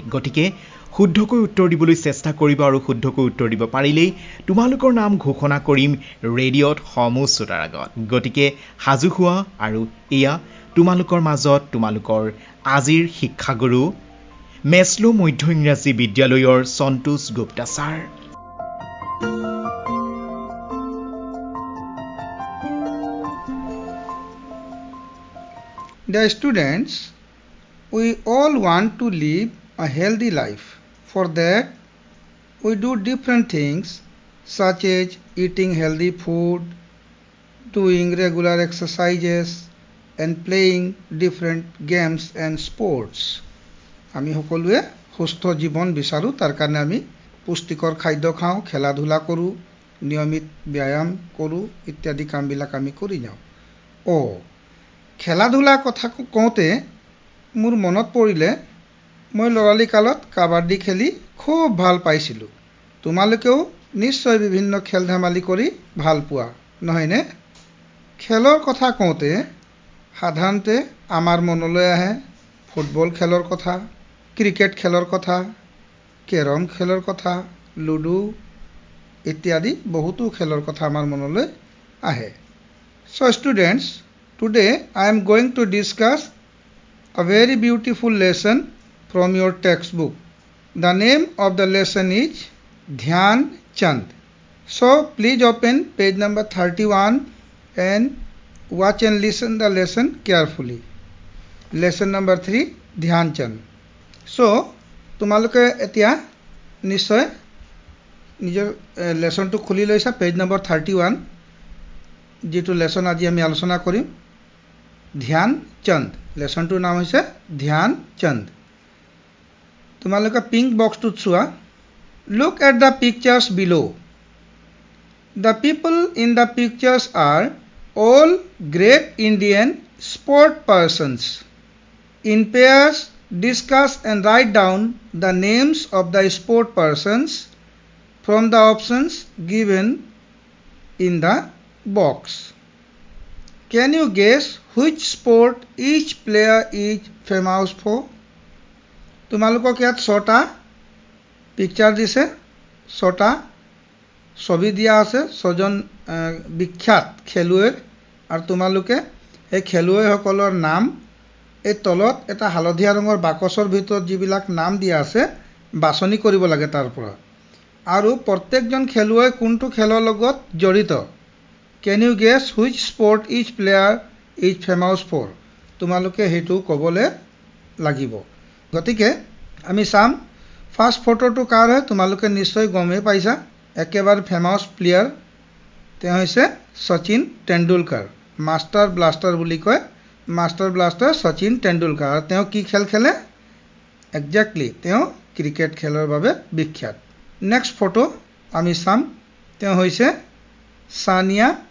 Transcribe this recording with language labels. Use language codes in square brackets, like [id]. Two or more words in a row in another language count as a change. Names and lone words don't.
[as] গতিকে শুদ্ধকৈ উত্তৰ দিবলৈ চেষ্টা কৰিবা, আৰু শুদ্ধকৈ উত্তৰ দিব পাৰিলেই তোমালোকৰ নাম ঘোষণা কৰিম ৰেডিঅ'ত সমূহ শ্ৰোতাৰ আগত। গতিকে সাজু হোৱা, আৰু এয়া তোমালোকৰ মাজত তোমালোকৰ আজিৰ শিক্ষাগুৰু মেছলো মধ্য ইংৰাজী বিদ্যালয়ৰ সন্তোষ গুপ্তা ছাৰ। [en] Dear students, we all want to live a healthy life. For that, we do different things such as eating healthy food, doing regular exercises, and playing different games and sports. [as] আমি সকলোৱে সুস্থ জীৱন বিচাৰো, তাৰ কাৰণে আমি পুষ্টিকৰ খাদ্য খাওঁ, খেলা ধূলা কৰোঁ, নিয়মিত ব্যায়াম কৰোঁ, ইত্যাদি কামবিলাক আমি কৰি যাওঁ। খেলা ধূলা কথা কওঁতে মোৰ মনত পৰিলে মই ল'ৰালি কালত কাবাডী খেলি খুব ভাল পাইছিলোঁ। তোমালোকেও নিশ্চয় বিভিন্ন খেল ধেমালি কৰি ভাল পোৱা, নহয়নে? খেলৰ কথা কওঁতে সাধাৰণতে আমাৰ মনলৈ আহে ফুটবল খেলৰ কথা, ক্ৰিকেট খেলৰ কথা, কেৰম খেলৰ কথা, লুডু ইত্যাদি বহুতো খেলৰ কথা আমাৰ মনলৈ আহে। [en] So students, today I am going to discuss a very beautiful lesson from your textbook. The name of the lesson is Dhyan Chand. So please open page number 31 and watch and listen the lesson carefully. Lesson number 3, Dhyan Chand. [as] So তোমালোকে এতিয়া নিশ্চয় নিজৰ লেসনটো খুলি লৈছা [en] page number [as] 31 যেটো লেসন আজি আমি আলোচনা কৰিম ধ্যান চন্দ লেসনটোৰ নাম হৈছে ধ্যান চন্দ তোমালোকে পিংক বক্সটো চোৱা [en] look at the pictures below the people in the pictures are all great Indian sport persons in pairs discuss and write down the names of the sport persons from the options given in the box. Can you guess which sport each player is famous for? [as] তোমালোকক ইয়াত 6টা পিকচাৰ দিছে 6টা ছবি দিয়া আছে 6জন বিখ্যাত খেলুৱৈ আৰু তোমালোকে এই খেলুৱৈসকলৰ নাম এই তলত এটা হালধীয়া ৰঙৰ বাকচৰ ভিতৰত যিবিলাক নাম দিয়া আছে বাছনি কৰিব লাগে তাৰ পৰা আৰু প্ৰত্যেকজন খেলুৱৈ কোনটো খেলৰ লগত জড়িত [en] Can you guess which sport each player is famous for? [as] তোমালোকে হেতু কবলে লাগিব গতিকে আমি সাম ফার্স্ট ফটোটো কাৰ হয় তোমালোকে নিশ্চয় গমে পাইছা একেবাৰে [en] famous player [as] তে হৈছে সচিন তেণ্ডুলকাৰ [en] master blaster [as] বুলি কয় [en] master blaster [as] সচিন তেণ্ডুলকাৰ তেওঁ কি খেল খেলে এক্স্যাক্টলি তেওঁ ক্ৰিকেট খেলৰ বাবে বিখ্যাত [en] next photo [as] আমি সাম তেওঁ হৈছে সানিয়া